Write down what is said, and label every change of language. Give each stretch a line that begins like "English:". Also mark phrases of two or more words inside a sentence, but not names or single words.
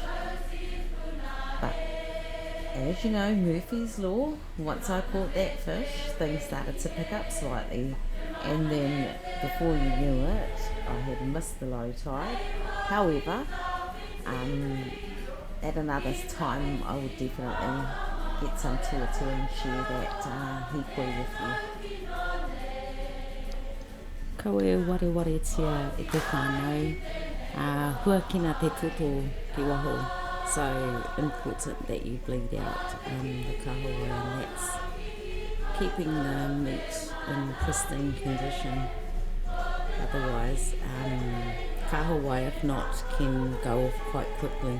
English: But as you know, Murphy's Law, once I caught that fish, things started to pick up slightly, and then before you knew it, I had missed the low tide. However, at another time I would definitely get some tuatua and share that hikoi with you.
Māori: Kawe ware tia e te whānau, huakina te toto ki waho.
English: So important that you bleed out the kahawai, and that's keeping the meat in pristine condition. Otherwise, kahawai, if not, can go off quite quickly.